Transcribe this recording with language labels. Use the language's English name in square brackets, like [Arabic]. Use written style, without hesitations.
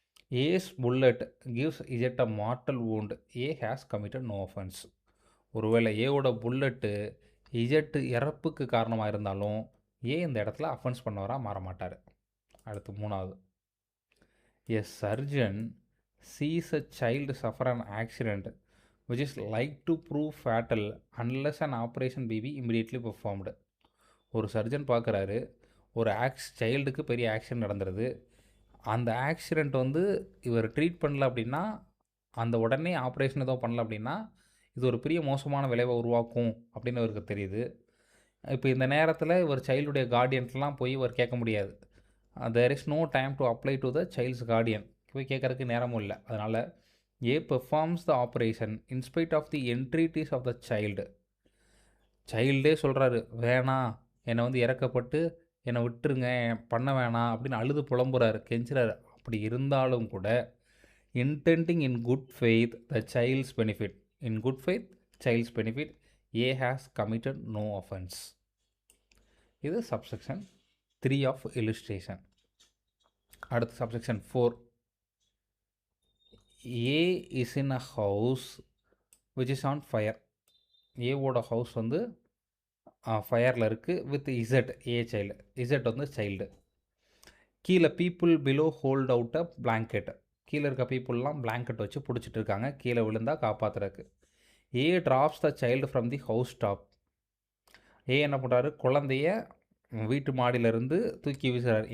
[English] A's bullet gives Z a mortal wound, has committed no offence. [Tamil] ஒருவேளை ஓட bullet இஜெட்டு இறப்புக்கு காரணமாக இருந்தாலும் இந்த இடத்துல அஃபென்ஸ் பண்ணவராக மாற மாட்டார். அடுத்து 3வது, [English] A surgeon sees a child suffer an accident which is like to prove fatal unless an operation be immediately performed. [Tamil] ஒரு சர்ஜன் பார்க்குறாரு, ஒரு சைல்டுக்கு பெரிய ஆக்சிடென்ட் நடந்துருது. அந்த ஆக்சிடெண்ட் வந்து இவர் ட்ரீட் பண்ணல அப்படின்னா, அந்த உடனே ஆப்ரேஷன் எதுவும் பண்ணல அப்படின்னா, இது ஒரு பெரிய மோசமான விளைவை உருவாக்கும் அப்படின்னு அவருக்கு தெரியுது. இப்போ இந்த நேரத்தில் இவர் சைல்டுடைய கார்டியன்ஸ்லாம் போய் இவர் கேட்க முடியாது. [English] There is no time to apply to the child's guardian. [Tamil] போய் கேட்குறதுக்கு நேரமும் இல்லை. அதனால் [English] A performs the operation in spite of the entreaties of the child. [Tamil] சைல்டே சொல்கிறாரு, வேணாம், என்னை வந்து இறக்கப்பட்டு என்னை விட்டுருங்க, பண்ண வேணாம் அப்படின்னு அழுது புலம்புறாரு, கெஞ்சுறாரு. அப்படி இருந்தாலும் கூட [English] intending in good faith the child's benefit. In good faith, child's benefit, A has committed no offense. இது subsection 3 of illustration. [Tamil] அடுத்து [English] subsection 4. A is in a house which is on fire. [Tamil] A ஓட house வந்து ஃபயரில் இருக்குது [English] With Z. A child, Z வந்து child. [Tamil] கீழே [English] People below hold out a blanket. [Tamil] கீழே இருக்க பீப்புளெலாம் பிளாங்கெட் வச்சு பிடிச்சிட்டு இருக்காங்க, கீழே விழுந்தால் காப்பாற்றுறதுக்கு. [English] A drops the child from the house top. [Tamil] ஏ என்ன பண்ணுறாரு, குழந்தைய வீட்டு மாடியிலேருந்து தூக்கி வீசுறாரு.